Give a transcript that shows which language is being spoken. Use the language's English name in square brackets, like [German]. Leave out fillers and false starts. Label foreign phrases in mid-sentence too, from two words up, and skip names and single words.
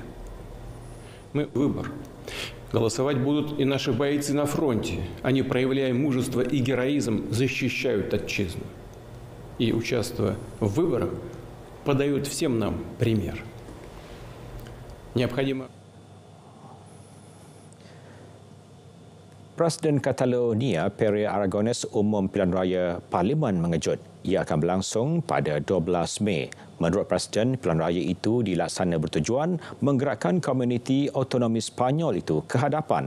[Russian] Мы выбор. Голосовать будут и наши бойцы на фронте. Они, проявляя мужество и героизм, защищают отчизну. И, участвуя в выборах, подают всем нам пример. Необходимо... [Malay] Presiden Catalonia, Pere Aragonès, umum pilihan raya Parlimen mengejut. Ia akan berlangsung pada 12 Mei. Menurut Presiden, pilihan raya itu dilaksana bertujuan menggerakkan komuniti autonomi Sepanyol itu ke hadapan.